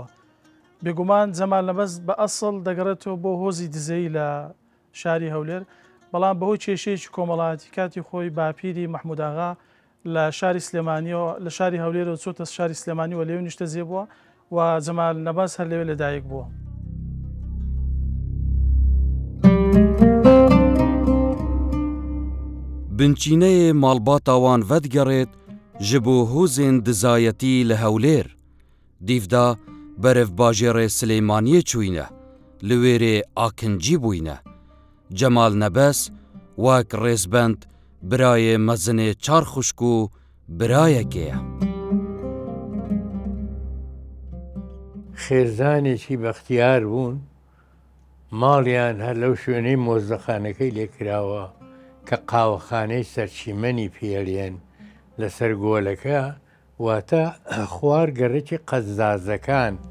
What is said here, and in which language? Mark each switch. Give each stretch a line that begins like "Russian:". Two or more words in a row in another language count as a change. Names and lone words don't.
Central Kurdish: بێگومان جەمال نەبەس بە ئەسڵ دەگەڕێتەوە بۆ هۆزی دزەی لە شاری هەولێر، بەڵام بەهۆی کێشەیەکی کۆمەڵایەتی کاتی خۆی باپیری مەحموود ئاغا لە شاری سلێمانیەوە لە شاری هەولێرەوە چۆتە شاری سلێمانیەوە لێو نیشتە زێ بووە و جەمال نەبەس هەر لەوێ لەدایک بووە.
Kurdish: بنچینەیە ماڵباتاوان ڤەدگەڕێت ji bo hozên dizayetî li Hewlêr, dîvda berev bajêrê Silêmaniyê çûyne, li wêrê akincî bûyne. Cemal Nebes wek rêzbend birayê mezinê çar xuşk û birayekê ye.
Central Kurdish: خێزانێکی بەختیار بوون، ماڵیان هەر لەو شوێنەی مۆزدەخانەکەی لێکراوە کە قاوەخانەی سەرچیمەنی پێڵێن لەسەر گۆلەکە، واتە خوار گەڕێکی قەزازەکان.